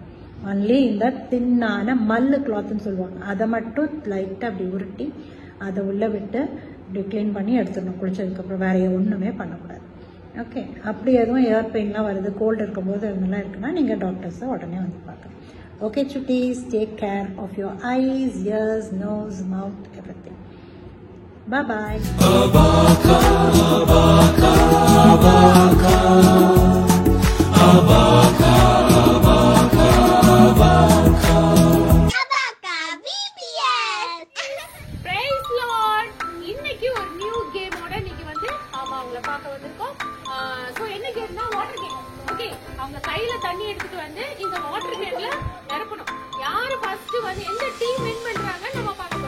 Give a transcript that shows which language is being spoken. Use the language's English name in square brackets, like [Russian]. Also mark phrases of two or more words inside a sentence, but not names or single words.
[Tamil] ஒன்லி இந்த தின்னான மல்லு கிளாத்துன்னு சொல்லுவாங்க, அதை மட்டும் லைட்டாக அப்படி உருட்டி அதை உள்ளே விட்டு இப்படி க்ளீன் பண்ணி எடுத்துடணும் குளிச்சதுக்கப்புறம். வேற ஒன்றுமே பண்ணக்கூடாது. ஓகே. அப்படி எதுவும் [English] ear painலாம் [Tamil] வருது, கோல்டு இருக்கும்போது அதெல்லாம் இருக்குன்னா நீங்கள் டாக்டர்ஸை உடனே வந்து பார்க்கலாம். ஓகே சுட்டீஸ், [English] Take care of your eyes, ears, nose, mouth, everything. Bye bye. Abaka, abaka, abaka, abaka, abaka, abaka. Abaka VBS. Praise Lord. [Tamil] இன்னைக்கு ஒரு [English] new gameோட [Tamil] நீங்க வந்து அவங்கள பார்க்க வந்திருக்கோம். சோ என்ன கேம்னா [English] water game. [Tamil] ஓகே. அவங்க கையில தண்ணி எடுத்துட்டு வந்து இந்த [English] water gameல [Tamil] நிரப்பணும். யாரு ஃபர்ஸ்ட் வந்து எந்த [English] team win [Tamil] பண்றாங்க நம்ம